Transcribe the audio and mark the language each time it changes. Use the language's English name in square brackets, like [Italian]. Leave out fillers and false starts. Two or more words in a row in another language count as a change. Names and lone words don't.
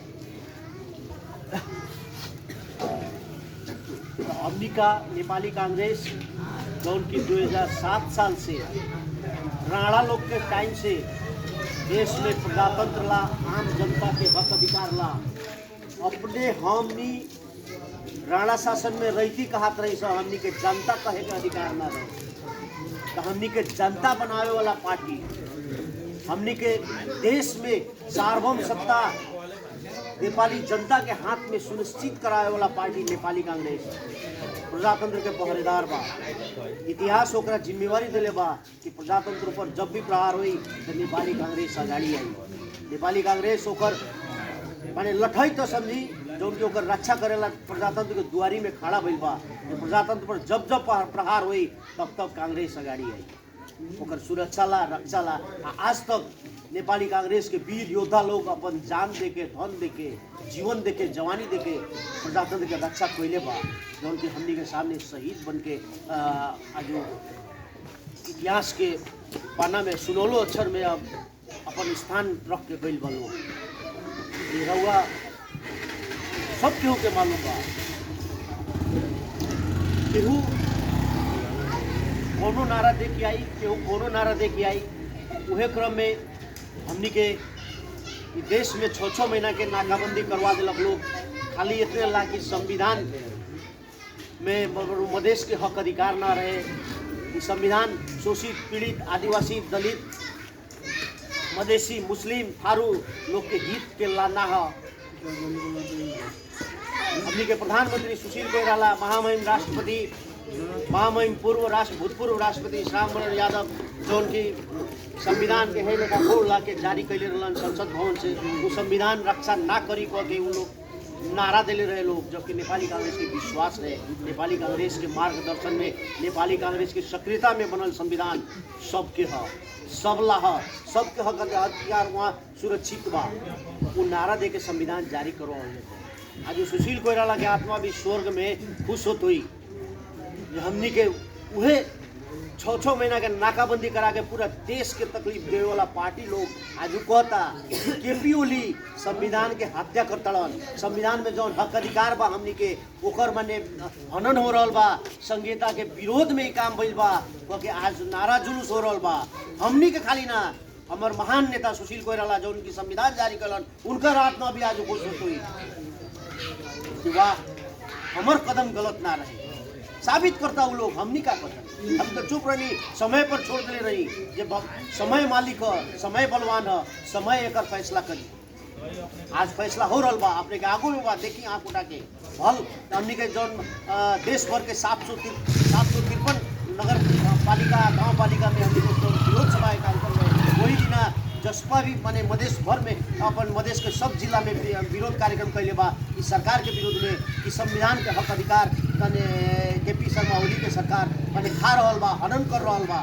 [Bhojpuri] तो हमनी का नेपाली कांग्रेस जौन की 2007 साल से राणा लोग के टाइम से देश में प्रजातंत्र ला, आम जनता के हक अधिकार ला, अपने हमनी राणा शासन में रहती कहत रही सो, हमनी के जनता कहे के अधिकार ना रहे। तो हमनी के जनता बनावे वाला पार्टी, हमनी के देश में सार्वभौम सत्ता नेपाली जनता के हाथ में सुनिश्चित करावे वाला पार्टी नेपाली कांग्रेस प्रजातंत्र के पहरेदार बा। इतिहास ओकरा जिम्मेवारी दिले बा कि प्रजातंत्र पर जब भी प्रहार हुई तो नेपाली कांग्रेस अगाड़ी आई। नेपाली कांग्रेस ओकर माने लठई तो समझी जौन के ओकर रक्षा करेला प्रजातंत्र के दुआरी में खड़ा भइल बा। प्रजातंत्र पर जब जब प्रहार हुई तब तब कांग्रेस अगाड़ी आई, ओकर सुरक्षा ला, रक्षा ला। आज तक नेपाली कांग्रेस के वीर योद्धा लोग अपन जान देके, धन देके, जीवन देके, जवानी देके प्रजातंत्र के रक्षा कैले बा, जौन की हमनी के सामने शहीद बन के आज इतिहास के पाना में सुनौलो अक्षर में अब अपन स्थान रख के गइल बलो। ये रउआ सब केहू के मालूम बा, केहू कोनो नारा दे के आई, केहू कोनो नारा दे के आई। उहे क्रम में हमनी के देश में 6-6 महीना के नाकाबंदी करवा दिलक लोग, खाली इतने ला कि संविधान में मधेश के हक अधिकार ना रहे। संविधान शोषित, पीड़ित, आदिवासी, दलित, मधेसी, मुस्लिम, थारू लोग के हित के लाना है। हमनी के प्रधानमंत्री सुशील कोइराला, महामहिम राष्ट्रपति, महामहिम भूतपूर्व राष्ट्रपति श्यामवरण यादव जौन की संविधान के है लेखा खोल ला के जारी कैले रहलन संसद भवन से, वो संविधान रक्षा ना करी कह के वो लोग नारा दिले रहे लोग। जबकि नेपाली कांग्रेस के विश्वास है, नेपाली कांग्रेस के मार्गदर्शन में, नेपाली कांग्रेस की सक्रियता में बनल संविधान सबके ह, सबला ह, सबके हक अधिकार वहाँ सुरक्षित बा। वो नारा दे के संविधान जारी करवा। आज सुशील कोइराला के आत्मा भी स्वर्ग में खुश होत हुई। हमनी के उहे 6-6 महीना के नाकाबंदी करा के पूरा देश के तकलीफ देवे वाला पार्टी लोग आज कहता केपी ओली संविधान के हत्या करतड़न। संविधान में जौन हक अधिकार बा हमनी के ओकर माने हनन हो रहल बा, संहिता के विरोध में ही काम भइल बा, क्योंकि आज नारा जुलूस हो रहल बा। हमनी के खाली ना, हमार महान नेता सुशील कोइराला जो उनकी संविधान जारी करलन, उनकर आत्मा भी आज खुश हुई कि वाह हमार कदम गलत ना रहे। साबित करता वो लोग, हमनी का करता, हम तो चुप रही, समय पर छोड़ दे रही। जब समय मालिक है, समय बलवान है, समय एक फैसला करी। आज फैसला हो रहा बा, अपने के आगू में बा, देखी आँख उठा के भल हमनी के जौन देश भर के 753 नगर पालिका गाँव पालिका में हमनी के विरोध सभा कार्यक्रम में वही दिन जसपा भी माने मधेश भर में अपन मधेश के सब जिला में विरोध कार्यक्रम कैले बा इस सरकार के विरोध में, कि संविधान के हक अधिकार तने KP शर्मा ओली के सरकार माने खा रहा बा, हनन कर रहा बा।